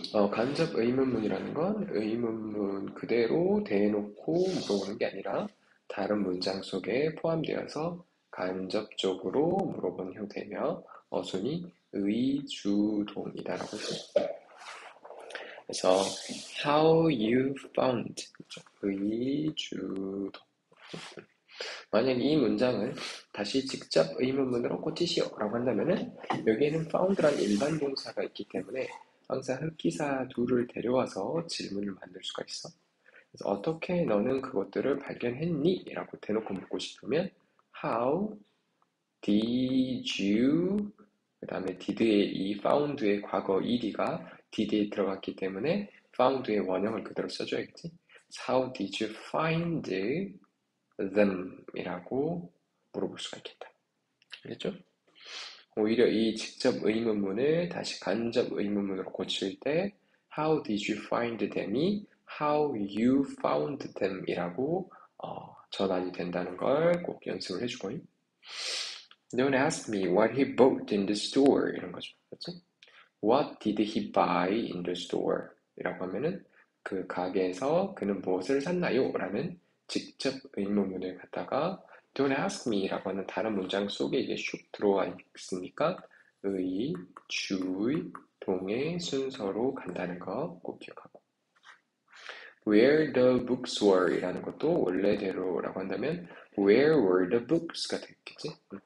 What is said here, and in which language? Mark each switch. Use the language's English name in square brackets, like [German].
[Korean] 간접 의문문이라는 건 의문문 그대로 대놓고 물어보는 게 아니라 다른 문장 속에 포함되어서 간접적으로 물어보는 형태며 어순이 의주동이다라고 했습니다. 그래서 [English] how you found [Korean] 의주동. 만약 이 문장을 다시 직접 의문문으로 고치시오 라고 한다면은 여기에는 found란 일반 동사가 있기 때문에 항상 흑기사 둘을 데려와서 질문을 만들 수가 있어. 그래서 어떻게 너는 그것들을 발견했니? 라고 대놓고 묻고 싶으면 [English] how did you [Korean] 그 다음에 did의 이 found의 과거 ed가 did에 들어갔기 때문에 found의 원형을 그대로 써줘야겠지. [English] How did you find them? [Korean] 이라고 물어볼 수가 있겠다. 알겠죠? 오히려 이 직접 의문문을 다시 간접 의문문으로 고칠 때 [English] How did you find them [Korean] 이 [English] How you found them [Korean] 이라고 전환이 된다는 걸 꼭 연습을 해주고 [English] Don't ask me what he bought in the store [Korean] 이런 거죠. 그렇지? [English] What did he buy in the store? [Korean] 이라고 하면은 그 가게에서 그는 무엇을 샀나요? 라는 직접 의문문을 갖다가 [English] Don't ask me [Korean] 라고 하는 다른 문장 속에 이게 슉 들어와 있으니까 의, 주의, 동의 순서로 간다는 거 꼭 기억하고 [English] Where the books were [Korean] 이라는 것도 원래대로라고 한다면 [English] Where were the books [Korean] 가 되겠지?